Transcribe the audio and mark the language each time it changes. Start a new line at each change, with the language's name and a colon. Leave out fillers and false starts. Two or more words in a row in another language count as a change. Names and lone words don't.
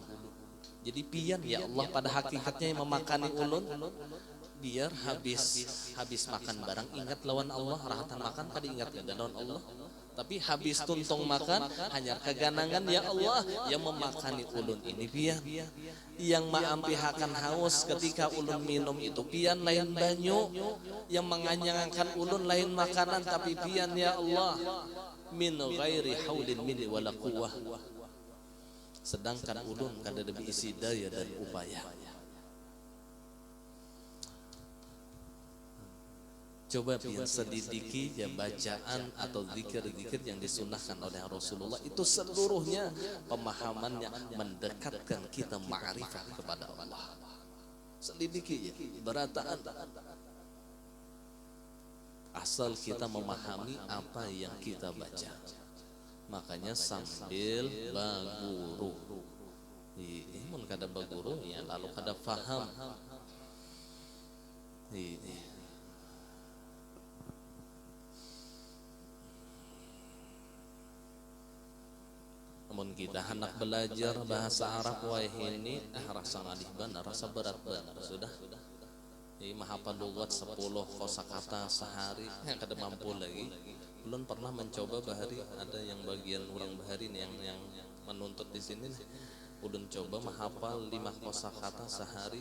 Banjar: Jadi pian ya Allah pada hakikatnya yang memakani ulun, biar habis makan barang ingat lawan Allah, rahatan makan kada ingat lawan Allah. Tapi habis tuntung makan hanya keganangan ya Allah yang memakani ulun ini pian. Yang maampihakan haus ketika ulun minum itu pian lain banyu, yang menganyangkan ulun lain makanan tapi pian ya Allah
Arabic: من غير حول مني ولا قوة.
Banjar: Sedangkan ulun kada lebih isi daya dan upaya.
Indonesian: Coba pian selidiki ya bacaan atau zikir-zikir yang disunnahkan oleh Rasulullah, itu seluruhnya pemahamannya mendekatkan kita ma'rifah kepada Allah. Selidiki ya, berataan. Asal kita memahami apa yang kita baca. Makanya sambil baguru.
Banjar: Mun kada baguru ya lalu kada faham.
Indonesian: Namun kita hendak belajar bahasa Arab wah ini rasa ngalih benar, rasa berat benar sudah. Ini menghafal lugat 10 kosakata sehari kada mampu lagi. Belum pernah mencoba bahari, ada yang bagian orang bahari yang menuntut di sini. Ulun coba menghafal 5 kosakata sehari.